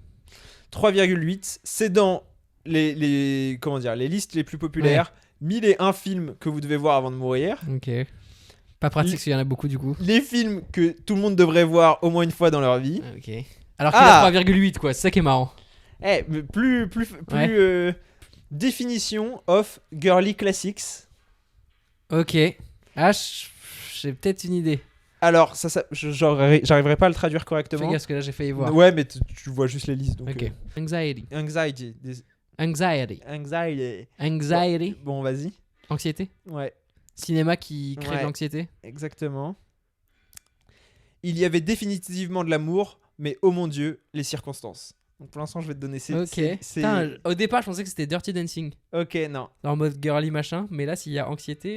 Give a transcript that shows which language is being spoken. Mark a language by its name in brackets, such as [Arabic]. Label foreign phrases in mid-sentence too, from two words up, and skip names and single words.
[French] 3,8, c'est dans comment dire, les listes les plus populaires. 1001 films que vous devez voir avant de mourir. Ok. Pas pratique parce qu'il y en a beaucoup du coup. Les films que tout le monde devrait voir au moins une fois dans leur vie. Ok. Alors qu'il a 3,8, quoi. C'est ça qui est marrant. Mais plus Ouais. [English] définition of girly classics. [French] Ok. Ah, j'ai peut-être une idée. Alors, j'arriverai pas à le traduire Fais correctement. gaffe parce que là j'ai failli voir. Ouais, mais tu vois juste les listes. Donc, [English] Ok. Anxiety. Anxiety. Anxiety. Anxiety. Anxiety. [French] Bon, vas-y. Anxiété. Ouais, Cinéma qui crée Ouais. de l'anxiété. exactement. Il y avait définitivement de l'amour, mais oh mon Dieu, les circonstances. Donc pour l'instant, je vais te donner Ok. Putain, au départ, je pensais que c'était Dirty Dancing. Ok, non. En mode girly machin. Mais là, s'il y a anxiété.